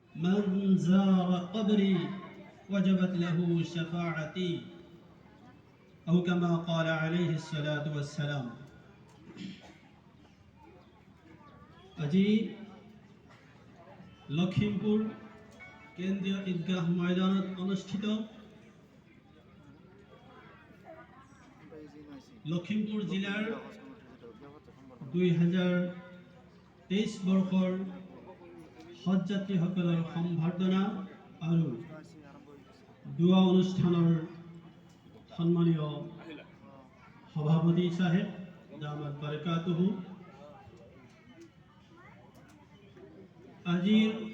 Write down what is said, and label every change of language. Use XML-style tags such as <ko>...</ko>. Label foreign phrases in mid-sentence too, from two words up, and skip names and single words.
<ar>من زار قبري وجبت له شفاعتي أو كما قال عليه الصلاة والسلام</ar> <as>আজি লখিমপুর কেন্দ্রীয় ঈদগাহ ময়দানত অনুষ্ঠিত লখিমপুর জিলার 2023 বৰ্ষৰ হজযাত্ৰীসকলৰ সম্বৰ্ধনা আৰু দুৱা অনুষ্ঠানৰ সম্মানীয় সভাপতি সাহেব</as> <ar>دامت بركاته</ar> <as>আজিৰ</as>